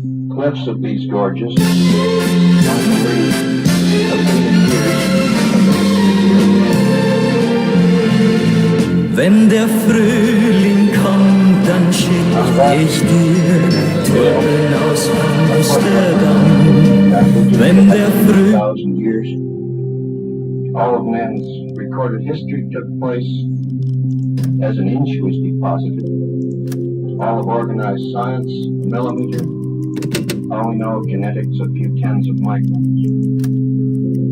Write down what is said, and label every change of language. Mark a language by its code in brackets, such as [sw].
[en] cliffs of these gorges, one can read a million years of the history. [de] Wenn der Frühling kommt, dann schick ich dir Türen aus Amsterdam. Wenn der Frühling [en] 1,000 years, all of man's recorded history took place as an inch was deposited. All of organized science, a millimeter. All we know of genetics, a few tens of microns.